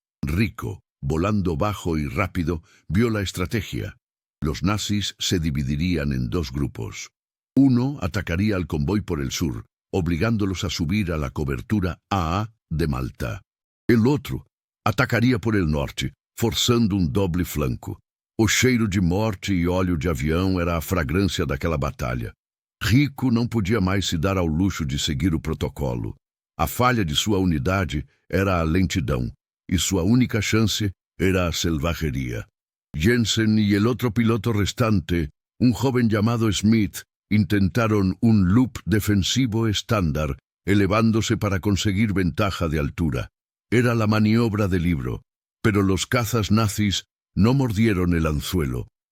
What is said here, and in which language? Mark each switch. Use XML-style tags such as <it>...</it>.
<es>Rico, volando bajo y rápido, vio la estrategia. Los nazis se dividirían en 2 grupos. Uno atacaría al convoy por el sur, obligándolos a subir a la cobertura AA de Malta. El otro atacaria por el norte,</es> <pt>forçando um</pt> <es>doble flanco.</es> <pt>O cheiro de morte e óleo de avião era a fragrância daquela batalha. Rico não podia mais se dar ao luxo de seguir o protocolo. A falha de sua unidade era a lentidão, e sua única chance era a selvageria.</pt> <es>Jensen y el otro piloto restante, un joven llamado Smith, intentaron un loop defensivo estándar, elevándose para conseguir ventaja de altura. Era la maniobra del libro, pero los cazas nazis no mordieron el anzuelo.</es>